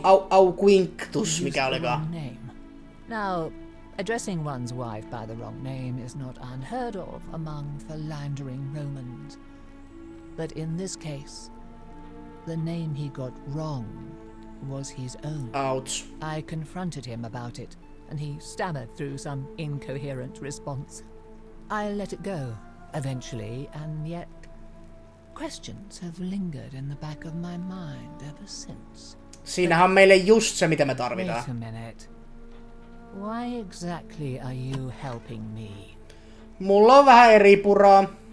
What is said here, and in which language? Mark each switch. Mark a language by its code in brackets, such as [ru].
[fi] Au, quinctus, mikä olikaan. [en] Name. Now, addressing one's wife by the wrong name is not unheard of among philandering Romans. But in this case, the name he got wrong was his own. Ouch. I confronted him about it, and he stammered through some incoherent response. I let it go, eventually, and yet questions have lingered in the back of my mind ever since. [fi] Siinähän on meille just se, mitä me tarvitaan. [en] Wait a minute. Why exactly are you helping me? [fi] Mulla on vähän eri puraa.